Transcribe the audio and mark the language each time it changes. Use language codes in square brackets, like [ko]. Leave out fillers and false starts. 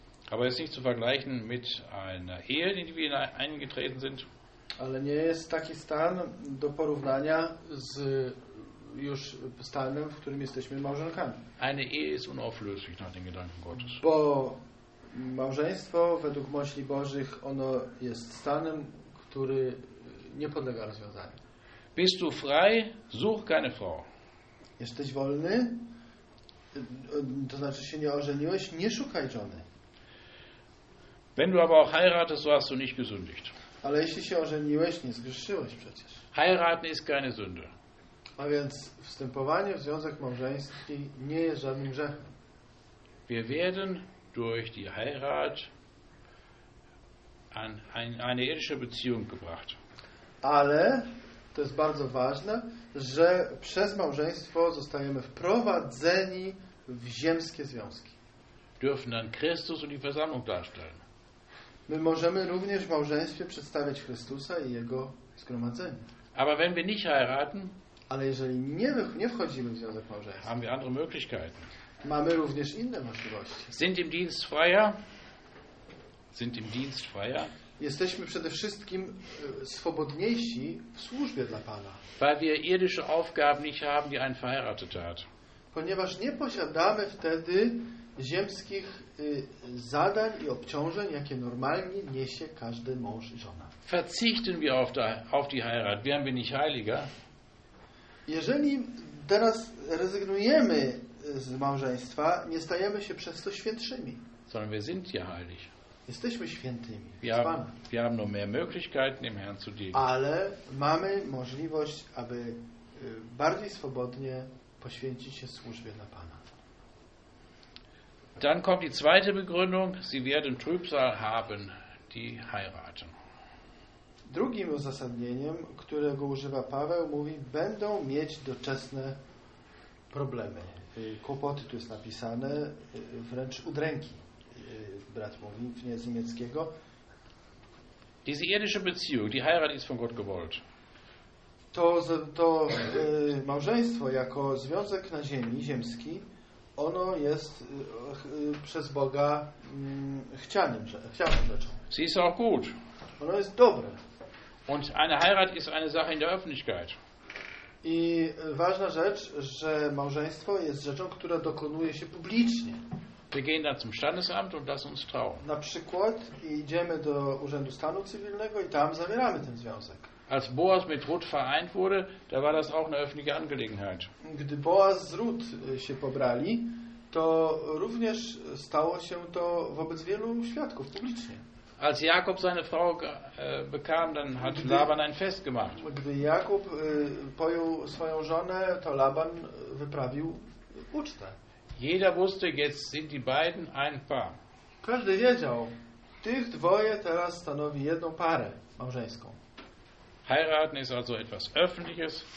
[de] Aber ist nicht zu vergleichen mit einer Ehe, in die wir eingetreten sind. [pl] Ale nie jest taki stan do porównania z już stanem, w którym jesteśmy małżonkami. [de] Eine Ehe ist unauflöslich nach den Gedanken Gottes. [pl] Bo małżeństwo według myśli Bożych ono jest stanem, który nie podlega rozwiązaniu. [de] Bist du frei, such keine Frau. [pl] Jesteś wolny, to znaczy się nie ożeniłeś, nie szukaj żony. [de] Wenn du aber auch heiratest, so hast du nicht gesündigt. [pl] Ale jeśli się ożeniłeś, nie zgrzeszyłeś przecież. [de] Heiraten ist keine Sünde. [pl] A więc wstępowanie w związek małżeński nie jest żadnym grzechem. [de] Wir werden durch die Heirat an eine irdische Beziehung gebracht. [pl] Ale to jest bardzo ważne, że przez małżeństwo zostajemy wprowadzeni w ziemskie związki. [de] Dürfen dann Christus und die Versammlung darstellen. [pl] My możemy również w małżeństwie przedstawiać Chrystusa i Jego zgromadzenie. [de] Aber wenn wir nicht heiraten, [pl] ale jeżeli nie wchodzimy w związek małżeński, [de] haben wir andere Möglichkeiten. [pl] Mamy również inne możliwości. [de] Sind im Dienst freier? Sind im Dienst freier? [pl] Jesteśmy przede wszystkim swobodniejsi w służbie dla Pana. [de] Weil wir irdische Aufgaben nicht haben, die ein Verheirateter hat. [pl] Ponieważ nie posiadamy wtedy ziemskich zadań i obciążeń, jakie normalnie niesie każdy mąż i żona. [de] Verzichten wir auf die Heirat, wären wir nicht heiliger? [pl] Jeżeli teraz rezygnujemy z małżeństwa, nie stajemy się przez to świętszymi. [de] Sondern wir sind ja heilig. [pl] Jesteśmy świętymi. [de] Wir haben noch mehr Möglichkeiten, dem Herrn zu dienen. [pl] Ale mamy możliwość, aby bardziej swobodnie poświęcić się służbie dla Pana. [de] Dann kommt die zweite Begründung. Sie werden Trübsal haben, die heiraten. [pl] Drugim uzasadnieniem, którego używa Paweł, mówi, będą mieć doczesne problemy. Kłopoty, tu jest napisane, wręcz udręki. Brat mówi w języku niemieckiego. [de] Diese irdische Beziehung, die Heirat ist von Gott gewollt. [pl] To małżeństwo jako związek na ziemi, ziemski, ono jest przez Boga chcianą rzeczą. [de] Sie ist auch gut. [pl] Ono jest dobre. [de] Und eine Heirat ist eine Sache in der Öffentlichkeit. [pl] I ważna rzecz, że małżeństwo jest rzeczą, która dokonuje się publicznie. [de] Wir gehen dann zum Standesamt und lassen uns trauen. [pl] Na przykład idziemy do Urzędu Stanu Cywilnego i tam zawieramy ten związek. [de] Als Boas mit Ruth vereint wurde, da war das auch eine öffentliche Angelegenheit. [pl] Gdy Boas z Ruth się pobrali, to również stało się to wobec wielu świadków publicznie. [de] Als Jakob seine Frau bekam, dann hat Laban ein Fest gemacht. [pl] Gdy Jakub pojął swoją żonę, to Laban wyprawił ucztę. [de] Jeder wusste, jetzt sind die beiden ein Paar. [pl] Każdy wiedział, tych dwoje teraz stanowi jedną parę małżeńską. [de] Heiraten ist also etwas Öffentliches.